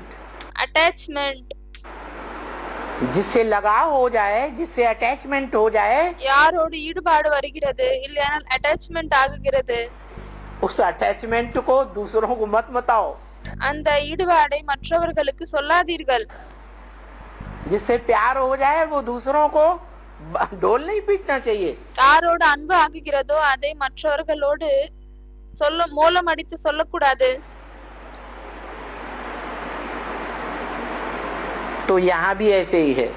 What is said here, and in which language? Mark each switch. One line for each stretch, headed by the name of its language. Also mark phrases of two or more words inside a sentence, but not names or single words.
Tamil: அட்டாச்மெண்ட்।
Hindi: जिससे लगाव हो जाए, जिससे अटैचमेंट हो जाए,
Tamil: யாரோடு ஈடுபாடு வருகிறது இல்லையானால் அட்டாச்மெண்ட் ஆகுகிறது,
Hindi: उस अटैचमेंट को दूसरों को मत बताओ।
Tamil: அந்த ஈடுபாடை மற்றவர்களுக்கு சொல்லாதீர்கள்।
Hindi: जिससे प्यार हो जाए वो दूसरों को ढोल नहीं पीटना चाहिए।
Tamil: யாரோடு அன்பு ஆகுகிறதோ அதை மற்றவர்களோடு மூலம் அடித்து சொல்லக்கூடாது।
Hindi: तो यहाँ भी ऐसे ही है।